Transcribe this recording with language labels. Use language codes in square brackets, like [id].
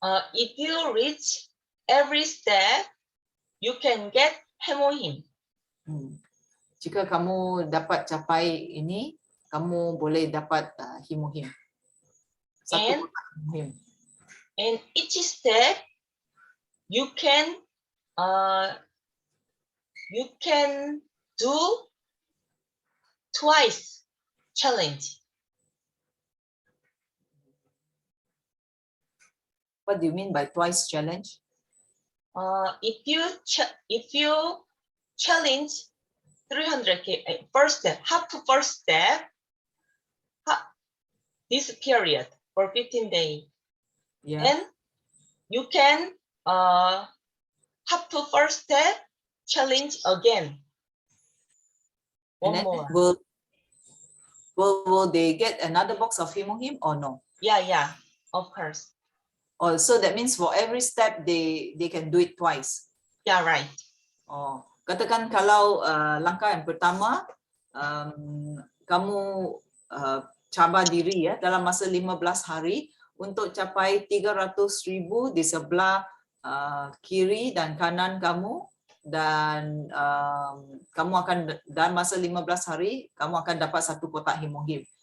[en] If you reach every step, you can get hemohim. [ms] Jika kamu dapat capai ini, kamu boleh dapat hemohim. Satu kotak hemohim. [en] And each step you can do twice challenge. What do you mean by twice challenge? If you challenge 300K first step, half to first step, this period for 15 days, and you can half to first step challenge again. One more. Will they get another box of hemohim or no? Yeah, of course. Oh, so that means for every step they can do it twice. Yeah, right. [ms] Oh, katakan kalau langkah yang pertama kamu cabar diri ya dalam masa 15 hari untuk capai 300,000 di sebelah kiri dan kanan kamu, dan kamu akan dalam masa 15 hari kamu akan dapat 1 kotak hemohim.